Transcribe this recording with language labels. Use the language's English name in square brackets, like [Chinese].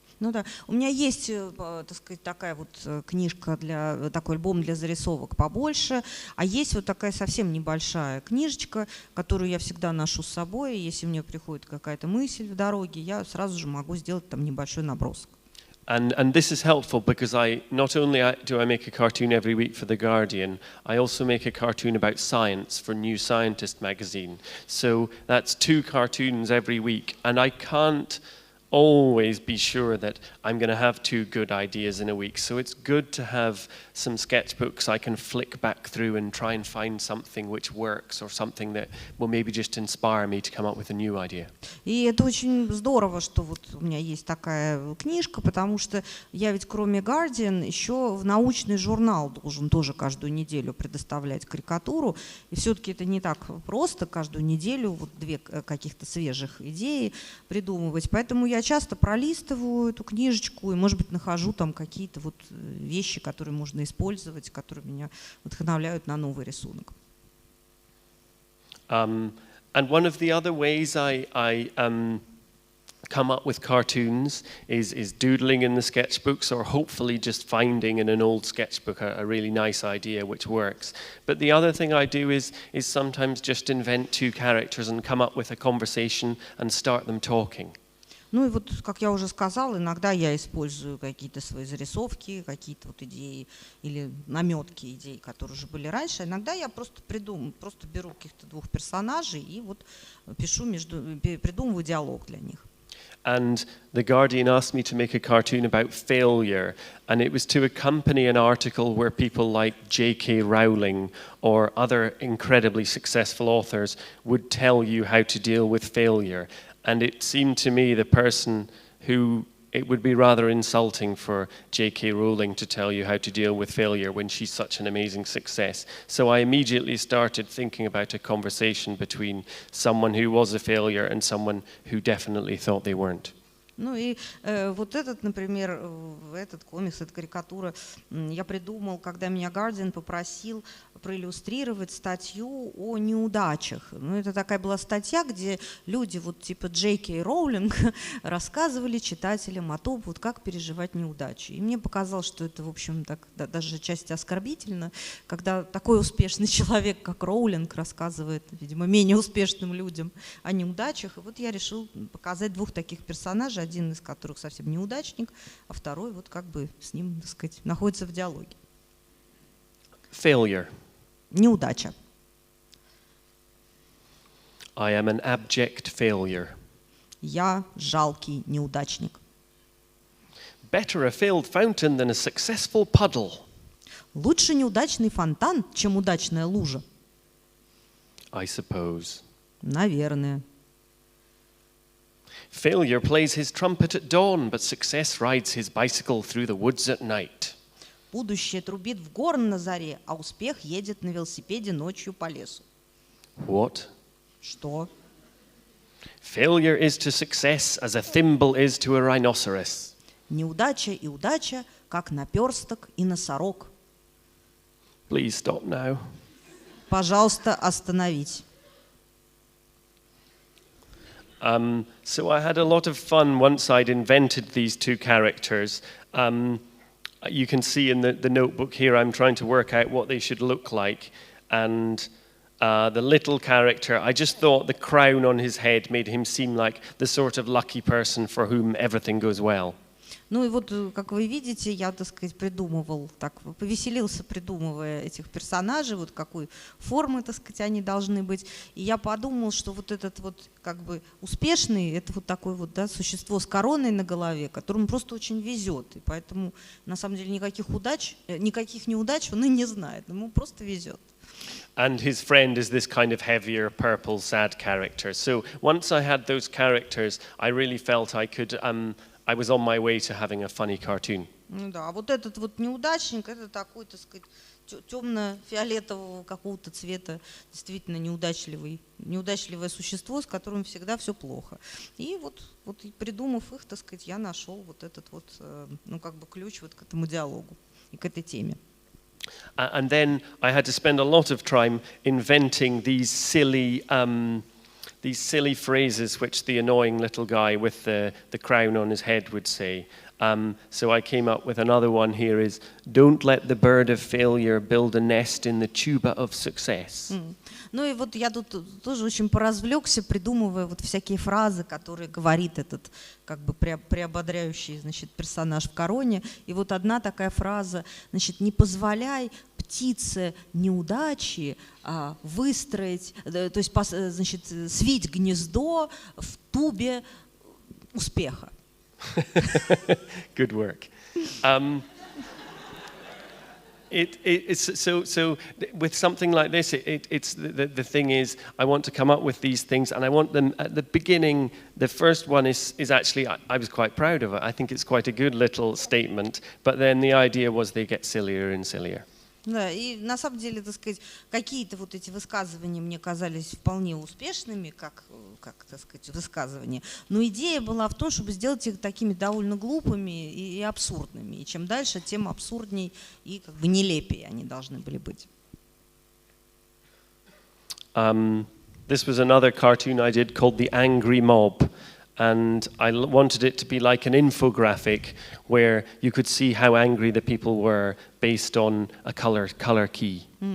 [Russian] Ну да, у меня есть, так сказать, такая вот книжка, такой альбом для зарисовок побольше, а есть вот такая совсем небольшая книжечка, которую я всегда ношу с собой, и если мне приходит какая-то мысль в дороге, я сразу же могу сделать там небольшой набросок. [English] And this is helpful because not only do I make a cartoon every week for The Guardian, I also make a cartoon about science for New Scientist magazine. So that's 2 cartoons every week, and I can't always be sure that I'm going to have 2 good ideas in a week. So it's good to have some sketchbooks I can flick back through and try and find something which works or something that will maybe just inspire me to come up with a new idea. [Russian] И это очень здорово, что вот у меня есть такая книжка, потому что я ведь кроме Guardian еще в научный журнал должен тоже каждую неделю предоставлять карикатуру. И все-таки это не так просто каждую неделю вот 2 каких-то свежих идеи придумывать. Поэтому я часто пролистываю эту книжечку и, может быть, нахожу там какие-то вот вещи, которые можно использовать, которые меня вдохновляют на новый рисунок. [English] And one of the other ways I come up with cartoons is doodling in the sketchbooks, or hopefully just finding in an old sketchbook a really nice idea which works. But the other thing I do is sometimes just invent 2 characters and come up with a conversation and start them talking. [Russian] Ну и вот, как я уже сказала, иногда я использую какие-то свои зарисовки, какие-то вот идеи или наметки идей, которые уже были раньше. Иногда я просто беру каких-то 2 персонажей и вот придумываю диалог для них. [English] And The Guardian asked me to make a cartoon about failure, and it was to accompany an article where people like J.K. Rowling or other incredibly successful authors would tell you how to deal with failure. And it seemed to me the person who it would be rather insulting for J.K. Rowling to tell you how to deal with failure when she's such an amazing success. So I immediately started thinking about a conversation between someone who was a failure and someone who definitely thought they weren't. [Russian] Ну и вот этот, например, этот комикс, эта карикатура я придумал, когда меня Guardian попросил проиллюстрировать статью о неудачах. Ну, это такая была статья, где люди вот типа Джей.Кей Роулинг рассказывали читателям о том, вот как переживать неудачи. И мне показалось, что это, в общем, так, даже отчасти оскорбительно, когда такой успешный человек, как Роулинг, рассказывает, видимо, менее успешным людям о неудачах. И вот я решил показать двух таких персонажей, один из которых совсем неудачник, а второй вот как бы с ним, так сказать, находится в диалоге. [English] Failure. [Russian] Неудача. [English] I am an abject failure. [Russian] Я жалкий неудачник. [English] Better a failed fountain than a successful puddle. [Russian] Лучше неудачный фонтан, чем удачная лужа. [English] I suppose. [Russian] Наверное. [English] Failure plays his trumpet at dawn, but success rides his bicycle through the woods at night. [Russian] Будущее трубит в горн на заре, а успех едет на велосипеде ночью по лесу. [English] What? [Russian] Что? [English] Failure is to success as a thimble is to a rhinoceros. [Russian] Неудача и удача, как наперсток и носорог. [English] Please stop now. [Russian] Пожалуйста, остановить. [English] So I had a lot of fun once I'd invented these two characters. You can see in the notebook here I'm trying to work out what they should look like. And the little character, I just thought the crown on his head made him seem like the sort of lucky person for whom everything goes well. [Russian] Ну и вот, как вы видите, я, так сказать, придумывал, так повеселился, придумывая этих персонажей, вот какой формы, так сказать, они должны быть. И я подумал, что вот этот вот как бы успешный, это вот такое вот, да, существо с короной на голове, которому просто очень везет. И поэтому, на самом деле, никаких неудач он и не знает, ему просто везет. [English] And his friend is this kind of heavier, purple, sad character. So once I had those characters, I really felt I was on my way to having a funny cartoon. [Russian] Ну да, а вот этот вот неудачник, это такой, так сказать, темно-фиолетового какого-то цвета, действительно неудачливое существо, с которым всегда все плохо. И вот придумав их, так сказать, я нашел вот этот вот, ну как бы ключ вот к этому диалогу и к этой теме. [English] And then I had to spend a lot of time inventing these silly phrases which the annoying little guy with the crown on his head would say. So I came up with another one here is, don't let the bird of failure build a nest in the tuba of success. [Russian] Ну и вот я тут тоже очень поразвлекся, придумывая вот всякие фразы, которые говорит этот как бы приободряющий, значит, персонаж в короне. И вот одна такая фраза, значит, не позволяй птице неудачи выстроить, то есть, значит, свить гнездо в тубе успеха. [English] Good work. So with something like this, it's the thing is, I want to come up with these things, and I want them at the beginning. The first one is actually, I was quite proud of it. I think it's quite a good little statement. But then the idea was they get sillier and sillier. [Russian] Да, и на самом деле, так сказать, какие-то вот эти высказывания мне казались вполне успешными, как так сказать, высказывания. Но идея была в том, чтобы сделать их такими довольно глупыми и абсурдными. И чем дальше, тем абсурдней и как бы нелепее они должны были быть. [English] This was another cartoon I did called The Angry Mob. And I wanted it to be like an infographic where you could see how angry the people were based on a color key.